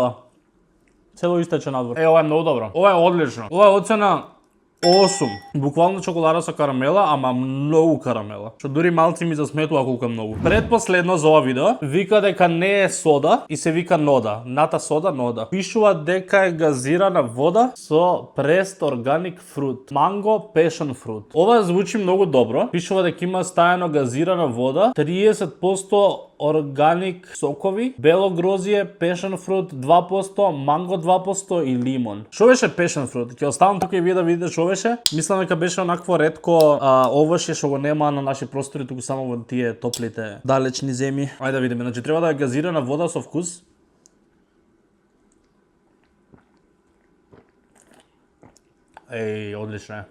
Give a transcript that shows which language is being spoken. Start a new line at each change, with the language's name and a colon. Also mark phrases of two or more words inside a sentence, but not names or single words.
Macedonian: Цело истече надвор. Ова е многу добро. Ова е одлично. Ова е оцена 8. Буквално чоколада со карамела, ама многу карамела. Што дури малци ми засметува колку е многу. Предпоследно за ова видео вика дека не е сода и се вика нода. Ната сода нода. Пишува дека е газирана вода со
English: pressed organic fruit. Mango passion fruit.
Macedonian: Ова звучи многу добро. Пишува дека има стајано газирана вода, 30% органик сокови, бело грозие,
English: passion fruit 2%,
Macedonian: манго 2% и лимон. Што беше
English: passion fruit?
Macedonian: Ќе оставам тука и вие да видите што беше. Мислам дека беше онакво ретко овоше што го нема на наши простори, туку само во тие топлите далечни земји. Ајде да видиме. Значи треба да е газирана вода со вкус. Одлично е.